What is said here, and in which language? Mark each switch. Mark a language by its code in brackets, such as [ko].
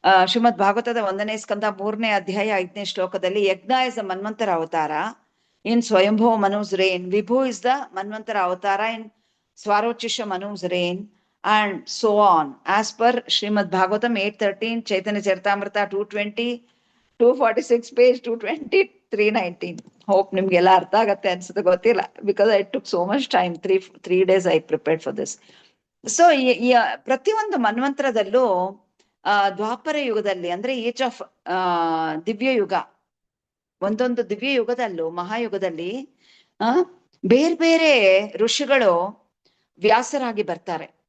[kn] ಶ್ರೀಮದ್ ಭಾಗವತದ 1ನೇ ಸ್ಕಂದ 3ನೇ ಅಧ್ಯಾಯ 5ನೇ ಶ್ಲೋಕದಲ್ಲಿ ಯಜ್ಞ [en] Is the manvantara avatara in Svayambhuva Manu's reign. Vibhu is the manvantara avatara in Svarochisha Manu's reign, and so on as per Srimad Bhagavatam 8:13, Chaitanya Charitamrita 220, 246 page 220, 319. Hope [kn] ನಿಮ್ಗೆಲ್ಲ ಅರ್ಥ ಆಗತ್ತೆ ಅನ್ಸುತ್ತೆ, ಗೊತ್ತಿಲ್ಲ, [en] because I took so much time. 3 days I prepared for this. [kn] So ಪ್ರತಿಯೊಂದು ಮನ್ವಂತರದಲ್ಲೂ ದ್ವಾಪರ ಯುಗದಲ್ಲಿ ಅಂದ್ರೆ [en] each of [kn] ದಿವ್ಯ ಯುಗ, ಒಂದೊಂದು ದಿವ್ಯ ಯುಗದಲ್ಲೂ ಮಹಾಯುಗದಲ್ಲಿ ಬೇರೆ ಬೇರೆ ಋಷಿಗಳು ವ್ಯಾಸರಾಗಿ ಬರ್ತಾರೆ.